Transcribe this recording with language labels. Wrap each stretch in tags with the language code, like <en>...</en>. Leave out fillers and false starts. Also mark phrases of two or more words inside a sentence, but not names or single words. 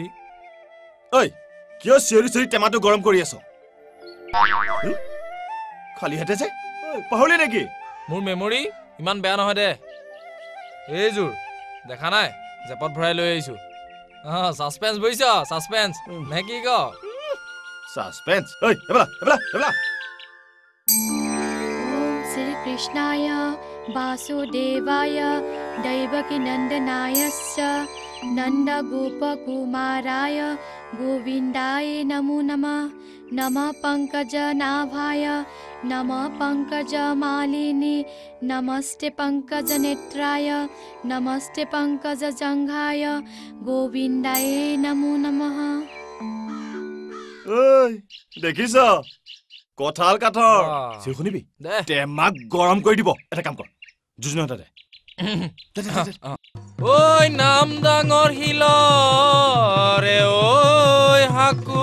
<as>ঐ কিয় চিঞৰি চিঞৰি টেমাটো গৰম কৰি আছ খালি হাতে যে পাহৰিলি নেকি মোৰ মেমৰি ইমান বেয়া নহয় দে এইযোৰ দেখা নাই জেপত ভৰাই লৈ আহিছো সাসপেন্স বুজিছ সাসপেন্স নে কি ক সাসপেন্স ঐ এবলা এবলা এবলা</as> <sa>श्री कृष्णाय वासुदेवाय दैवकीनन्दनायस्य नन्दगोपकुमाराय गोविन्दाय नमो नमः नमः पङ्कजनाभाय नमः पङ्कजमालिनी नमस्ते पङ्कजनेत्राय नमस्ते पङ्कजजङ्घाय गोविन्दाय नमो नमः</sa> <as>ঐ দেখিছ কঁঠাল কাঠৰ সি শুনিবি টেমাক গৰম কৰি দিব এটা কাম কৰ যুজনা দে ঐ নাম ডাঙৰ হিলৰে ঐ হাকু</as>